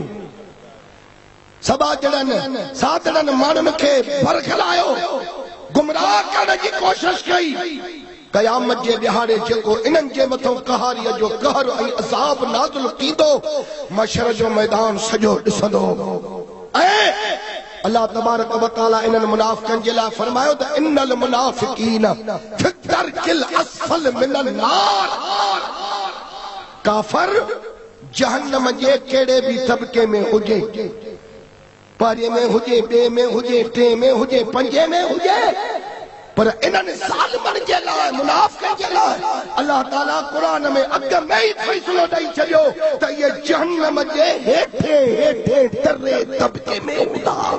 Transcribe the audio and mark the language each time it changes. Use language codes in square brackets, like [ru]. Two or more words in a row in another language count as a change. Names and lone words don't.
[sd] सबा जड़न साधड़न माण्हुनि खे बरखलायो गुमराह करण जी कोशिश कई क़यामत जे ॾिहाड़े जेको इन्हनि जे मथां कहारीअ जो कहर ऐं अज़ाब नाज़िल थींदो मशर जो मैदान सॼो ॾिसंदो ऐं अल्लाह [ar] تبارك وتعالى [sd] इन्हनि मुनाफ़िक़नि जे लाइ फरमायो त [ar] إن المنافقين في الدرك الأسفل من النار [sd] काफ़र जहन्नम जे कहिड़े बि तबके में हुजे पारे में हुजे ॿिए में हुजे टे में हुजे पंजे में हुजे पर इन्हनि ज़ालिमनि जे लाइ मुनाफ़िक़नि जे लाइ अल्लाह ताला क़ुरान में अॻ में ई फ़ैसिलो ॾेई छॾियो त इहे जहन्नम जे हेठे हेठे तरे तबके में हूंदा